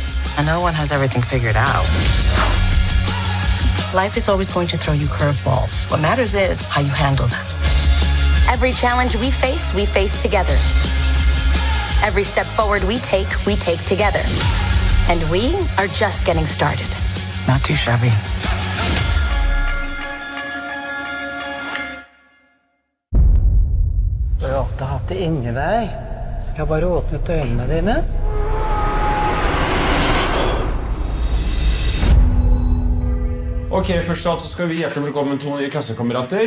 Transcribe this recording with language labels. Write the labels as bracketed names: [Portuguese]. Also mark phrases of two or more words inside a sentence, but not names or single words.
[English] And no one has everything figured out. Life is always going to throw you curveballs. What matters is how you handle them. Every challenge we face together. Every step forward we take together. And we are just getting started. Not too shabby. [Norwegian] Det hatt det inni deg. Jeg har bare åpnet øynene dine. Ok, først av alt så skal vi hjertelig velkommen to nye klassekamerater.